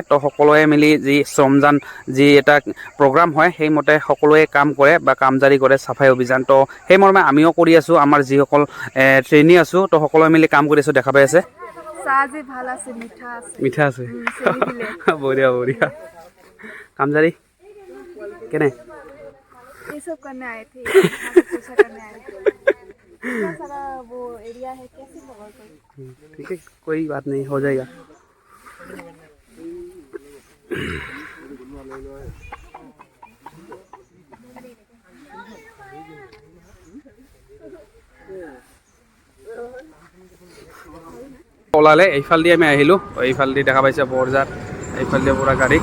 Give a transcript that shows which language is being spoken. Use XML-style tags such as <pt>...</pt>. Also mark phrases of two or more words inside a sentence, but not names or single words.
<as>তো সকলোৱে মিলি যি শ্ৰমদান যি এটা প্ৰগ্ৰাম হয় সেইমতে সকলোৱে কাম কৰে বা কাম জাৰি কৰে চাফাই অভিযান। তো সেই মৰ্মে আমিও কৰি আছোঁ। আমাৰ যিসকল ট্ৰেইনি আছোঁ তো সকলোৱে মিলি কাম কৰি আছোঁ। দেখা পাই আছে মিঠা আছে বঢ়িয়া বঢ়িয়া। কাম জাৰি কেনে</as> <hi>ये सब करने आए थे यहाँ पे पूछा करने आए थे इतना सारा वो एरिया है कैसे कवर करें ठीक है कोई बात नहीं हो जाएगा।</hi> <as>ওলালে এইফালেদি আমি আহিলোঁ। এইফালেদি দেখা পাইছে বৰজাৰ, এইফালেদি পুৰা গাড়ী।</as>